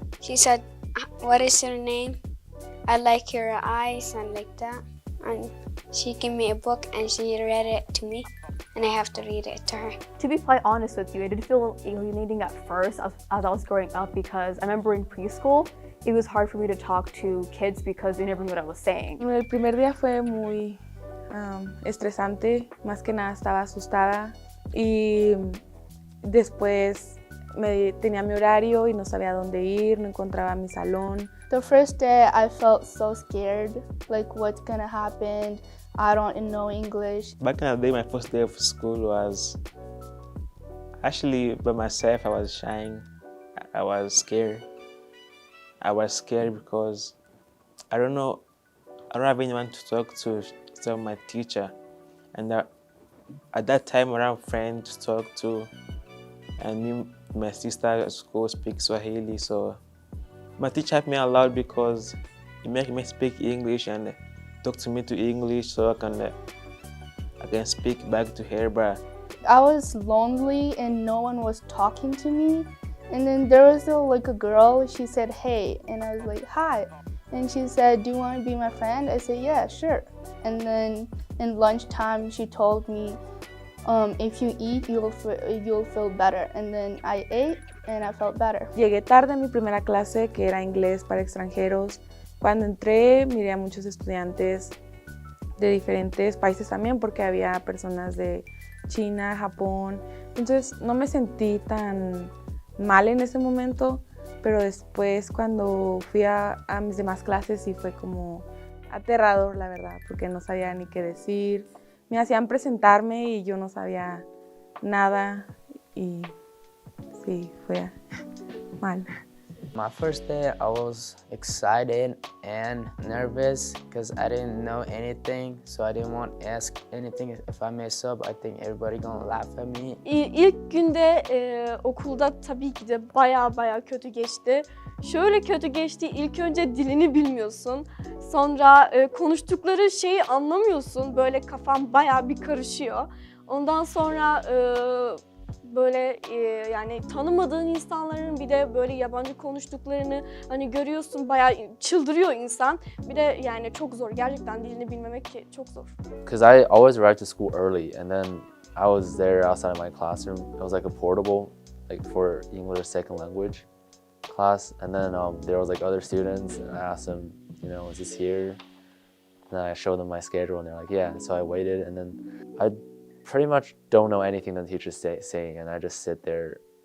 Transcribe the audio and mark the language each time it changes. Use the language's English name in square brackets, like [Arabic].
[English] She said, "What is your name? I like your eyes," and like that. And she gave me a book and she read it to me, and I have to read it to her. To be quite honest with you, it did feel alienating at first as I was growing up, because I remember in preschool, it was hard for me to talk to kids because they never knew what I was saying. [Spanish] El primer día fue muy estresante, más que nada estaba asustada y después tenía mi horario y no sabía dónde ir, no encontraba mi salón. [English] The first day I felt so scared, like what's gonna happen? I don't know English. Back in the day, my first day of school was actually by myself. I was shy. I was scared. I was scared because I don't have anyone to talk to tell my teacher. And at that time, I don't have friends to talk to. And my sister at school speaks Swahili, so my teacher helped me a lot because he made me speak English and talk to me to English so I can speak back to her. But I was lonely and no one was talking to me. And then there was a girl, she said, "Hey," and I was like, "Hi." And she said, "Do you want to be my friend?" I said, "Yeah, sure." And then in lunchtime, she told me, if you eat, you'll feel better. And then I ate and I felt better. [Spanish] Llegué tarde a mi primera clase, que era inglés para extranjeros. Cuando entré, miré a muchos estudiantes de diferentes países también, porque había personas de China, Japón. Entonces no me sentí tan mal en ese momento, pero después cuando fui a mis demás clases sí fue como aterrador, la verdad, porque no sabía ni qué decir. Me hacían presentarme y yo no sabía nada y sí, fue mal. [English] My first day, I was excited and nervous because I didn't know anything, so I didn't want to ask anything. If I mess up, I think everybody gonna laugh at me. [Turkish] İlk günde okulda tabii ki de bayağı kötü geçti. Şöyle kötü geçti, ilk önce dilini bilmiyorsun. Sonra konuştukları şeyi anlamıyorsun. Böyle kafan bayağı bir karışıyor. Ondan sonra böyle yani tanımadığın insanların bir de böyle yabancı konuştuklarını hani görüyorsun, bayağı çıldırıyor insan. Bir de yani çok zor, gerçekten dilini bilmemek çok zor. [English] Because I always arrived to school early, and then I was there outside of my classroom. It was like a portable, like for English second language class. And then there was like other students, and I asked them, is this here? And then I showed them my schedule, and they're like, yeah. So I waited, and then I pretty much don't know anything the teacher's saying, and I just sit there.